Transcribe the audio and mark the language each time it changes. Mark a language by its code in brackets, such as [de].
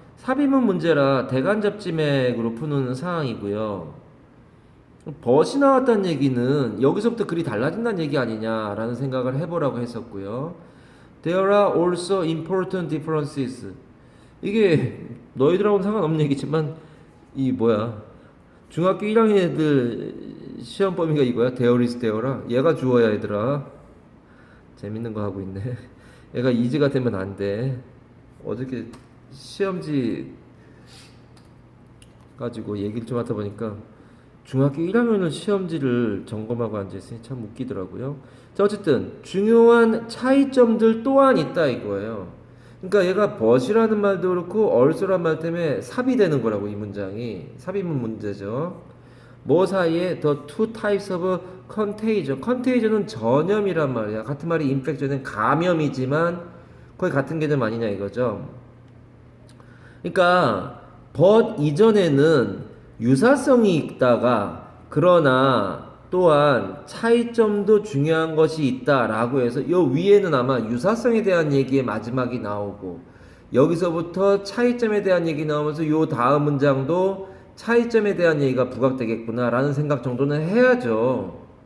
[ko] 삽입문 문제라 대간접지맥으로 푸는 상황이고요. 벗이 나왔다는 얘기는 여기서부터 글이 달라진다는 얘기 아니냐라는 생각을 해보라고 했었고요. [en] There are also important differences. [ko] 이게 너희들하고는 상관없는 얘기지만 이 뭐야 중학교 1학년 애들 시험 범위가 이거야. There is there라. 얘가 주어야 얘들아. 재밌는 거 하고 있네. 얘가 이지가 되면 안 돼. 어저께 시험지 가지고 얘기를 좀 하다 보니까 중학교 1학년은 시험지를 점검하고 앉아있으니 참 웃기더라고요. 자, 어쨌든 중요한 차이점들 또한 있다 이거예요. 그러니까 얘가 벗이라는 말도 그렇고 얼소란 말 때문에 삽입되는 거라고. 이 문장이 삽입문 문제죠. 뭐 사이에 [en] the two types of contagion. [ko] contagion은 전염이란 말이야. 같은 말이 infection은 감염이지만 거의 같은 개념 아니냐 이거죠. 그러니까 벗 이전에는 유사성이 있다가 그러나 또한 차이점도 중요한 것이 있다라고 해서 요 위에는 아마 유사성에 대한 얘기의 마지막이 나오고 여기서부터 차이점에 대한 얘기 나오면서 요 다음 문장도 차이점에 대한 얘기가 부각되겠구나라는 생각 정도는 해야죠.